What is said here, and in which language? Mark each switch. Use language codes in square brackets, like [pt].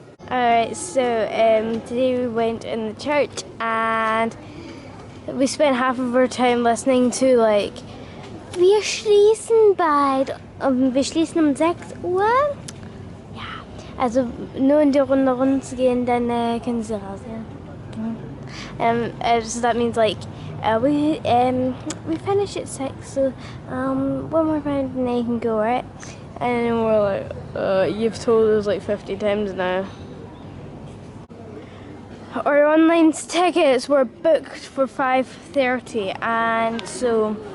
[en] Alright, so today we went in the church and we spent half of our time listening to like [de] wir schließen um 6 Uhr. Ja, also nur in die Runde runterzugehen, dann können sie raus, ja. [en] So that means like we finish at 6, so one more round and then you can go, right? And we're like, you've told us like 50 times now. Our online tickets were booked for 5:30, and so